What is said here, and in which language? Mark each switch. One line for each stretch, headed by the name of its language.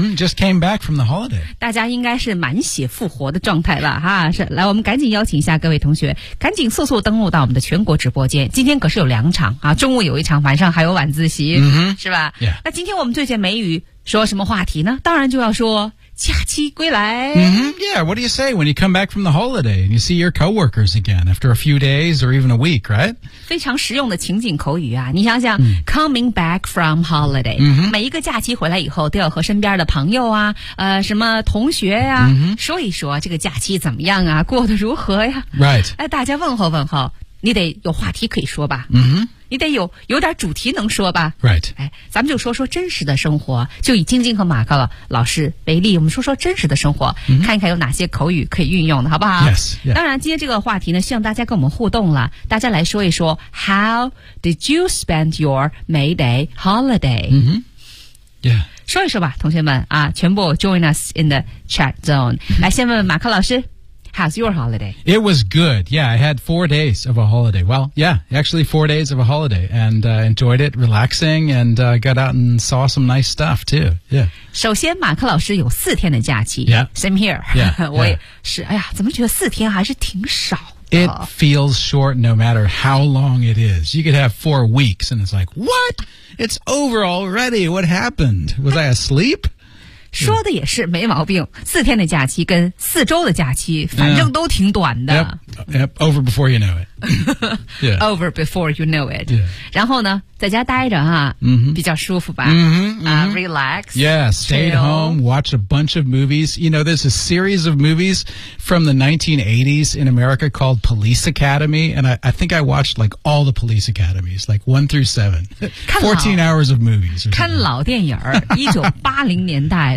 English: Just came back from the holiday。
Chinese: 大家应该是满血复活的状态了哈，是。来，我们赶紧邀请一下各位同学，赶紧速速登录到我们的全国直播间。今天可是有两场啊，中午有一场，晚上还有晚自习。是吧、
English: yeah.
Chinese: 那今天我们最简美语说什么话题呢？当然就要说假期归来。
English: Yeah, what do you say when you come back from the holiday and you see your coworkers again after a few days or even a week, right?
Chinese: 非常实用的情景口语啊，你想想、
English: coming back from holiday、
Chinese: 每一个假期回来以后都要和身边的朋友啊什么同学啊、说一说这个假期怎么样啊，过得如何呀、
English: right.
Chinese: 哎，大家问候问候，你得有话题可以说吧。你得有点主题能说吧。
English: Right.
Chinese: 哎，咱们就说说真实的生活，就以晶晶和马克老师为例，我们说说真实的生活、看一看有哪些口语可以运用的，好不好
English: ？Yes.
Chinese: 当然，今天这个话题呢，希望大家跟我们互动了，大家来说一说 ，
English: How did you spend your May Day holiday？ Yeah.
Chinese: 说一说吧，同学们啊，全部
English: join us in the chat zone。
Chinese: 来，先问问马克老师。
English: How's your holiday? It was good. Yeah, I had 4 days of a holiday. Well, yeah, actually 4 days of a holiday and enjoyed it, relaxing, and got out and saw some nice stuff too. Yeah.
Chinese: 首先马克老师有四天的假期。
English: Yeah. Same here. Yeah.
Chinese: 我也是，哎呀，怎么觉得四天还是挺少。
English: It feels short no matter how long it is. You could have 4 weeks and it's like, what? It's over already. What happened? Was I asleep?
Chinese: 说的也是没毛病，四天的假期跟四周的假期反正都挺短的。
English: Yep, over before you know it. Yeah. Over before you know it. Yeah.
Chinese: 然后呢在家待着啊、比较舒服吧。
English: Relax. Yeah, stayed、 chill. home, watched a bunch of movies. You know, there's a series of movies from the 1980s in America called Police Academy, and I think I watched like all the Police Academies, like 1-7. 14 hours of movies.
Chinese: 看老电影1980年代